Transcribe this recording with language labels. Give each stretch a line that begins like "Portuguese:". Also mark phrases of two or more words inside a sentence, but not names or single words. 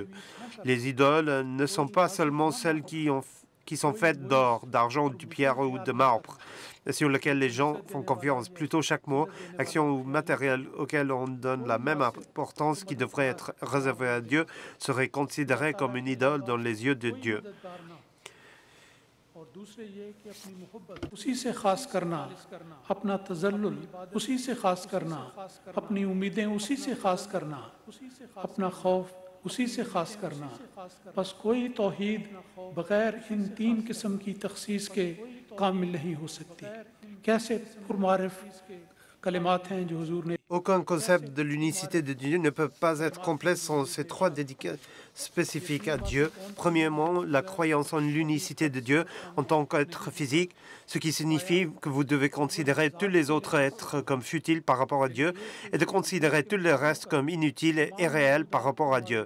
French: Les idoles ne sont pas seulement celles qui sont faites d'or, d'argent, de pierre ou de marbre, sur lesquelles les gens font confiance. Plutôt, chaque mot, action ou matériel auquel on donne la même importance qui devrait être réservé à Dieu serait considéré comme une idole dans les yeux de Dieu.
Urdu: اسی سے خاص کرنا بس کوئی توحید بغیر ان تین قسم کی تخصیص کے کامل نہیں ہو سکتی کیسے پرمعارف کلمات ہیں جو حضور نے
French: Aucun concept de l'unicité de Dieu ne peut pas être complet sans ces trois dédicaces spécifiques à Dieu. Premièrement, la croyance en l'unicité de Dieu en tant qu'être physique, ce qui signifie que vous devez considérer tous les autres êtres comme futiles par rapport à Dieu et de considérer tout le reste comme inutile et irréel par rapport à Dieu.